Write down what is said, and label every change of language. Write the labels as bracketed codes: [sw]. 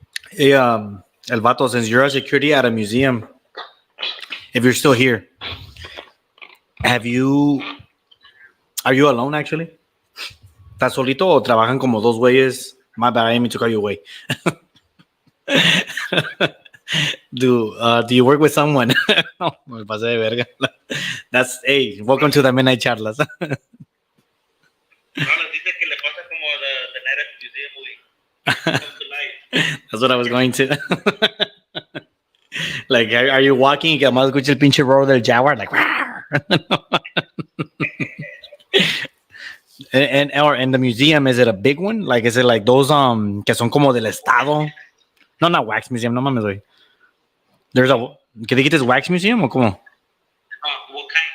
[en] Hey, El Vato, since you're a security at a museum, if you're still here, are you alone actually? [es] ¿Estás solito o trabajan como dos güeyes? [en] My bad, I didn't mean to call you away. Do you work with someone? [es] No, me pasé de verga. [en] Hey, welcome to the MidNite Charlas. [es] No, nos dice que le pasa como [en] the night at the museum movie. Comes to life. That's what I was going to. Like, are you walking [es] y que además escucha el pinche roar del Jaguar? [en] Like, and the museum, is it a big one? Like, is it like those [es] que son como del estado? [en] No, not wax museum. [es] No mames, güey. [en] There's a. [es] ¿Qué dijiste? [en] Wax museum [es] o cómo? [en] What kind?